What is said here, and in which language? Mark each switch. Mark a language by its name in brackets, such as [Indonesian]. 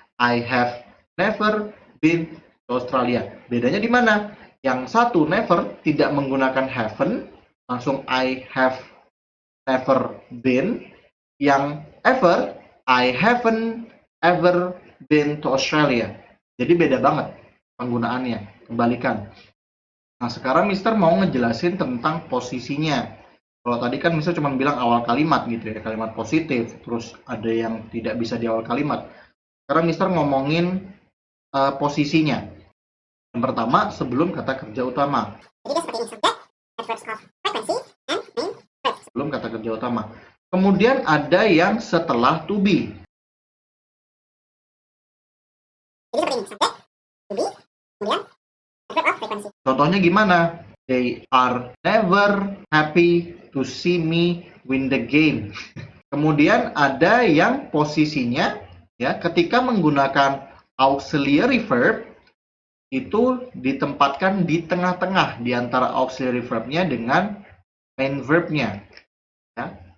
[English] I have never been to Australia. [Indonesian] Bedanya di mana? Yang satu never tidak menggunakan haven't, langsung [English] I have never been. Yang ever, I haven't ever been to Australia. [Indonesian] Jadi beda banget penggunaannya, kembalikan. Nah, sekarang Mister mau ngejelasin tentang posisinya. Kalau tadi kan Mister cuma bilang awal kalimat gitu ya, kalimat positif, terus ada yang tidak bisa di awal kalimat. Sekarang Mister ngomongin posisinya. Yang pertama, sebelum kata kerja utama. Jadi seperti ini, [English] subject, adverbs of frequency, and main verb. [Indonesian] Sebelum kata kerja utama. Kemudian ada yang setelah to be. Jadi seperti ini, subject, to be, kemudian adverb of frequency. Contohnya gimana? [English] They are never happy to see me win the game. [Indonesian] Kemudian ada yang posisinya ya ketika menggunakan auxiliary verb itu ditempatkan di tengah-tengah di antara auxiliary verb-nya dengan main verb-nya. Ya.